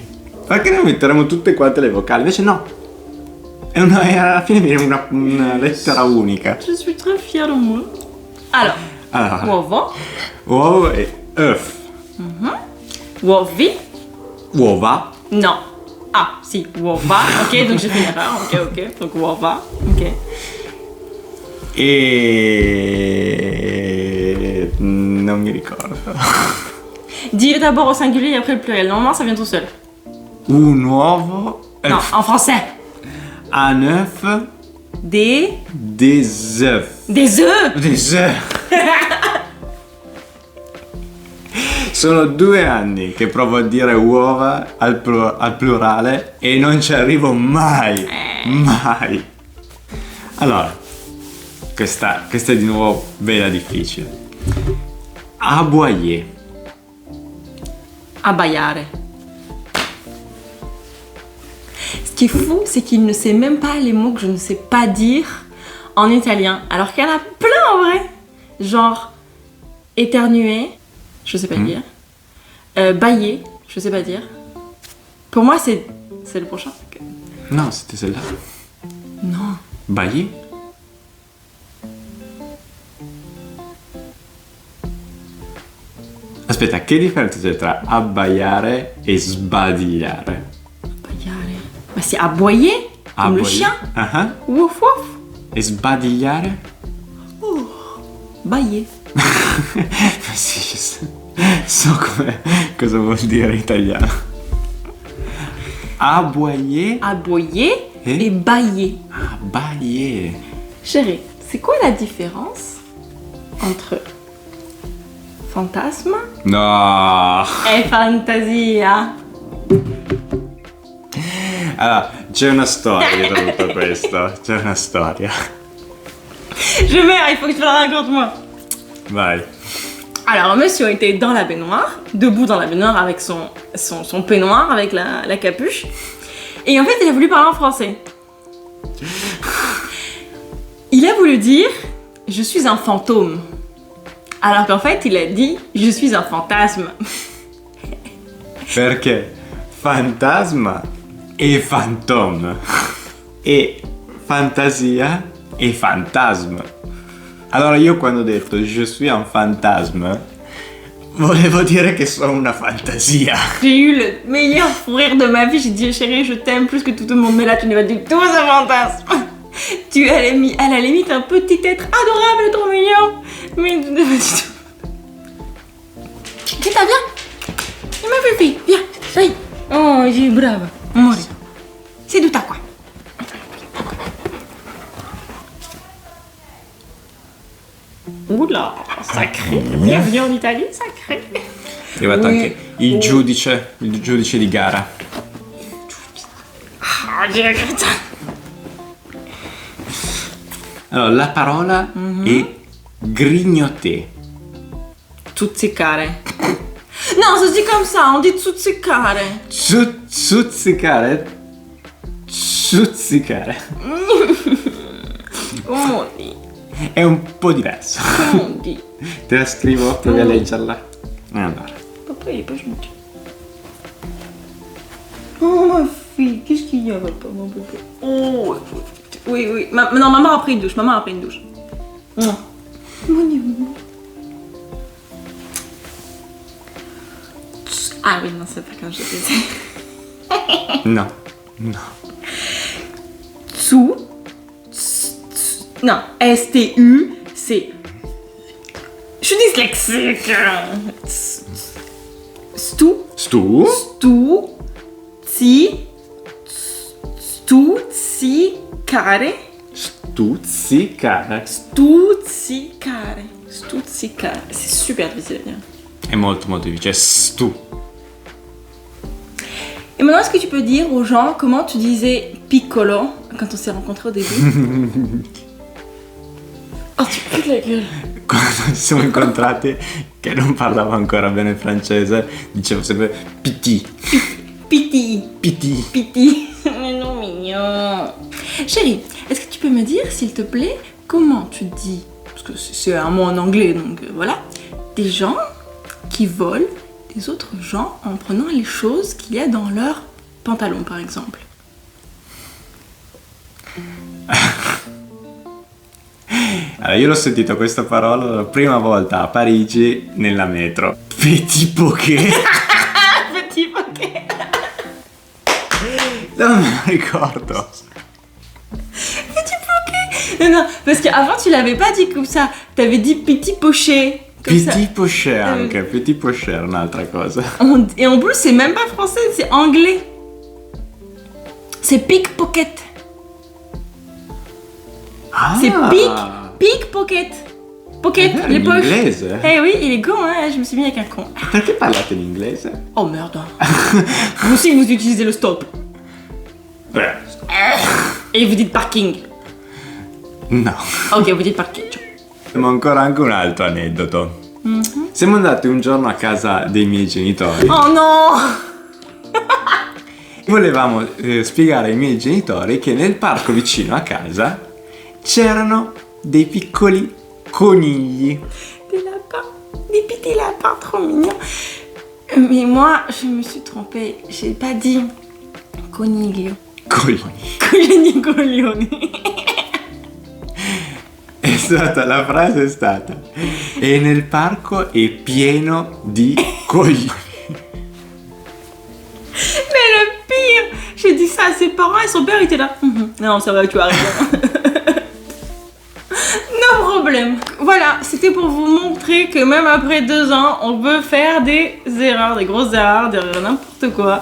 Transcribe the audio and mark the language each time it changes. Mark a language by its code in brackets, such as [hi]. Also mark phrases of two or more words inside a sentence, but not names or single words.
[it] Perché noi metteremo tutte quante le vocali? Invece no. E alla fine viene una lettera unica. [fr] Je suis très fière de moi. Alors, [it] Allora, uovo. uovo e œuf. Uovi. Uova. Non. Ah, si, uova. [fr] Ok, donc j'ai fait une erreur. Ok. Donc uova. Ok. [it] E non mi ricordo. [fr] Dis-le d'abord au singulier et après le pluriel. Normalement, ça vient tout seul. [it] Un uovo. [fr] Non, en français. Un œuf. Des Des œufs. œufs. Des œufs. [it] Sono 2 anni che provo a dire uova al plurale e non ci arrivo mai. Mai. Allora, questa è di nuovo bella difficile. [fr] Aboyer. [it] Abbaillare. [fr] Ce qui est fou, c'est qu'il ne sait même pas les mots que je ne sais pas dire en italien. Alors qu'il y en a plein en vrai. Genre, éternuer, je sais pas dire. Bailler, je sais pas dire. Pour moi, c'est le prochain. No, c'était celle-là. Non. Bailler. [it] Aspetta, che differenza c'è tra abbaiare e sbadigliare? Abbaillare. [fr] Bah, c'est aboyer, comme le chien. Ah, Wouf wouf. [it] e sbadigliare? [fr] Bailler. [it] Sì, so cosa vuol dire in italiano. [fr] Aboyer. Aboyer Et et bailler. [it] Abbailler. [fr] Chérie, c'est quoi la différence entre fantasme [it] No. e fantasia? Allora, c'è una storia dietro tutto questo. C'è una storia. [fr] Je meurs, il faut que tu la racontes moi. [it] Vai. [fr] Alors, monsieur était dans la baignoire, debout dans la baignoire avec son peignoir, avec la capuche. Et en fait, il a voulu parler en français. Il a voulu dire « Je suis un fantôme ». Alors qu'en fait, il a dit « Je suis un fantasme ». [it] Perché fantasma e fantôme e fantasia e fantasma. Allora io quando ho detto [fr] je suis un fantasme [it] volevo dire che sono una fantasia. [fr] J'ai eu le meilleur fou rire de ma vie. J'ai dit chérie, je t'aime plus que tout le monde, mais là tu n'es pas du tout un fantasme. Tu es à la limite un petit être adorable et trop mignon, mais tu n'es pas du tout. Vita, viens. Il m'a fait viens, dai. [it] Oh, j'ai brava. Amore. Seduta qua. [fr] Oula, sacré. Bienvenue en Italie, sacré. [it] È arrivato anche il giudice di gara. Ah, direi. Allora, la parola è grignoter. Zuzzicare. [fr] Non, ça se dit comme ça, on dit zuzzicare. [it] Zuzzicare? Stuzzicare. [fr] Comment on dit? [it] È un po' diverso. [fr] Comment on dit? [it] Te la scrivo, provi a leggerla. Allora. [fr] Papa, il est pas gentil. Oh, ma fille, qu'est-ce qu'il y a, papa, mon bébé? Oh, oui, oui. Non, maman a pris une douche, maman a pris une douche. Mon amour. Ah oui, non, c'est pas comme je disais. [it] No, no. [fr] Tsu. Non, S-T-U, c'est. Je suis dyslexique. [it] Stu. Stu? Stu. Stuzzicare. Stuzzicare. Stuzzicare. Stuzzicare. [fr] C'est super difficile à dire. [it] È molto molto difficile. Stu. [fr] Et maintenant, est-ce que tu peux dire aux gens comment tu disais piccolo quand on s'est rencontrés au début? Oh, tu pues la gueule. [it] Quando ci siamo incontrati, che non parlavo ancora bene il francese, dicevo sempre piti. [fr] Piti. Piti. Piti. Mais non, mignon. Chérie, est-ce que tu peux me dire, s'il te plaît, comment tu dis, parce que c'est un mot en anglais, donc voilà, des gens qui volent des autres gens en prenant les choses qu'il y a dans leur pantalon, par exemple. [it] Allora, io l'ho sentito questa parola la prima volta a Parigi nella metro. [fr] Petit pocket. Petit pocket. [it] Non me lo ricordo. [fr] Petit pocket. Non, parce qu'avant tu l'avais pas dit comme ça. T'avais dit petit pochet. Petit pocher [it] anche, [fr] petit pocher, [it] un'altra cosa. [fr] Et en plus, c'est même pas français, c'est anglais. C'est pickpocket. Ah, C'est pickpocket. Pocket, [it] Davvero, [fr] les [it] in [fr] poches. [it] inglese? [fr] Eh oui, il est con, hein, je me suis mis avec un con. [it] Perché parlate in inglese? [fr] Oh merde. Vous aussi, vous utilisez le stop. Et vous dites parking. [it] No. [fr] Ok, vous dites parcheggio. [it] Abbiamo ancora anche un altro aneddoto. Siamo andati un giorno a casa dei miei genitori. Oh no. Volevamo spiegare ai miei genitori che nel parco vicino a casa c'erano dei piccoli conigli. [fr] Des lapins, des petits lapins trop mignons. Mais moi, je me suis trompée. J'ai pas dit coniglio. [it] Coglioni. Coglioni. La frase è stata: e nel parco è pieno di coglioni. [fr] Mais le pire, j'ai dit ça à ses parents et son père était là. Non, ça va, tu as raison. No problème. Voilà, c'était pour vous montrer que même après 2 ans, on peut faire des erreurs, des grosses erreurs, n'importe quoi.